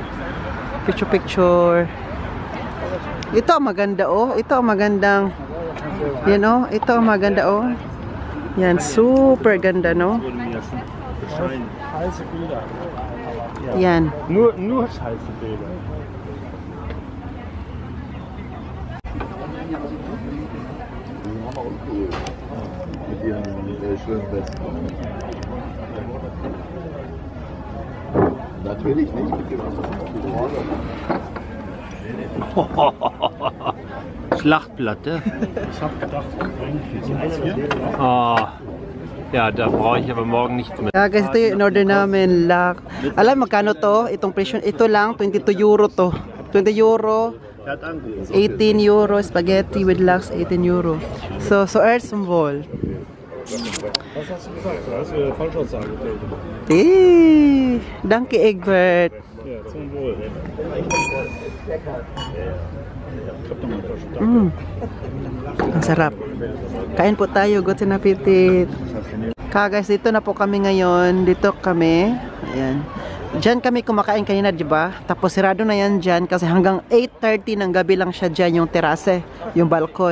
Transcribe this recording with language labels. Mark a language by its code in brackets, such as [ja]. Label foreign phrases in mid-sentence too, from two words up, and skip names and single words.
[tl] Picture. Ito ang maganda, oh. Ito ang magandang Yan oh, ito ang maganda oh. Yan, super ganda no. [de] Heiße Bilder. Yan. Nur heiße Bilder. Mit ihren schönen Westen. Natürlich nicht mit dem Schlachtplatte. Ich hab gedacht, eigentlich so was hier. Ah, ja, da brauche ich aber morgen nichts mehr. [tl] Guys, ito yung in-order namin. Alam magkano to? Itong presyo, ito lang, 22 euro to. [en] 20 euro, 18 euro, spaghetti with lax, 18 euro. [de] So erst zum Wohl. Was hast du gesagt? Du hast Falschaussage getätigt. Danke Egbert. Ja, zum Wohl. [tl] Ang sarap. Kain po tayo, gutsin na pitit. Guys, dito na po kami ngayon. Dito kami. Ayan. Diyan kami kumakain kanina, di ba? Tapos sirado na yan dyan kasi hanggang 8:30 ng gabi lang siya dyan, yung terase, yung balkon.